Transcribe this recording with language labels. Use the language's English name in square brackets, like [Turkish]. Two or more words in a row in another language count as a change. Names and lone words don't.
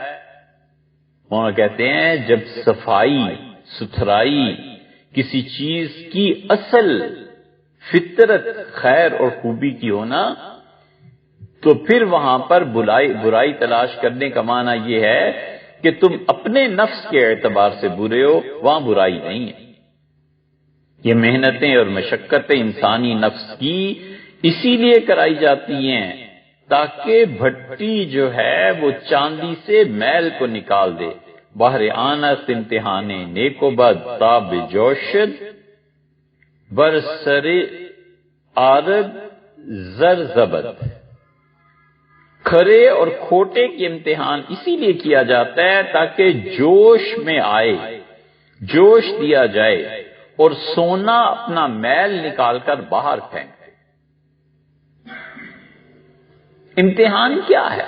[Urdu] وہ کہتے ہیں جب صفائی ستھرائی کسی چیز کی اصل فطرت خیر اور خوبی کی ہونا تو پھر وہاں پر برائی تلاش کرنے کا معنی یہ ہے کہ تم اپنے نفس کے اعتبار سے برے ہو، وہاں برائی نہیں ہے۔ یہ محنتیں اور مشقتیں انسانی نفس کی اسی لیے کرائی جاتی ہیں تاکہ بھٹی جو ہے وہ چاندی سے میل کو نکال دے۔ [Persian] بہر آنس امتحان نیک و بد تاب جوشد، برسر آرد زر زبد۔ [Urdu] کھرے اور کھوٹے کے امتحان اسی لیے کیا جاتا ہے تاکہ جوش میں آئے، جوش دیا جائے اور سونا اپنا میل نکال کر باہر پھینکے۔ امتحان کیا ہے؟